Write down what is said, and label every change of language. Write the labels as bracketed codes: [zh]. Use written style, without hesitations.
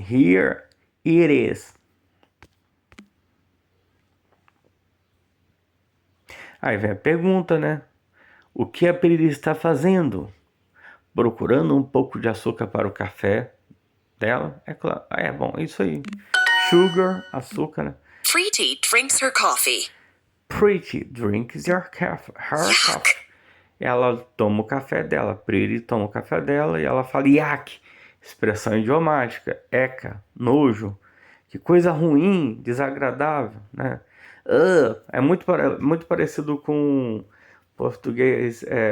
[en] Here it is. [pt] Aí vem a pergunta, né? O que a Peri está fazendo? Procurando um pouco de açúcar para o café dela? É claro. É bom, isso aí. Sugar, açúcar, né? [en] Preeti drinks her coffee. Pretty drinks her coffee. [pt] Ela toma o café dela. Pretty toma o café dela e ela fala yak. Expressão idiomática. Eca, nojo. Que coisa ruim, desagradável, né? É muito parecido com português.